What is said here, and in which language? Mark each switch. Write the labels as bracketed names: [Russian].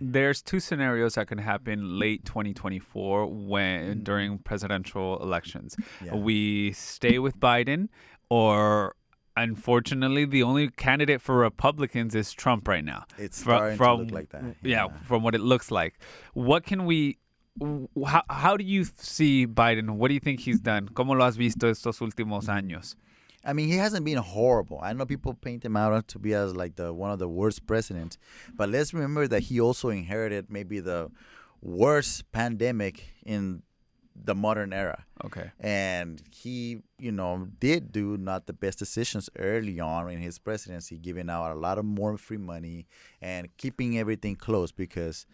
[English] There's two scenarios that can happen late 2024 during presidential elections. Yeah. We stay with Biden, or unfortunately, the only candidate for Republicans is Trump right now. It's starting to look like that. Yeah, from what it looks like. What can we... How do you see Biden? What do you think he's done? [Spanish] ¿Cómo lo has visto estos últimos años? [English] I mean, he hasn't been horrible. I know people paint him out to be as like one of the worst presidents, but let's remember that he also inherited maybe the worst pandemic in the modern era. Okay. And he, did do not the best decisions early on in his presidency, giving out a lot of more free money and keeping everything closed because...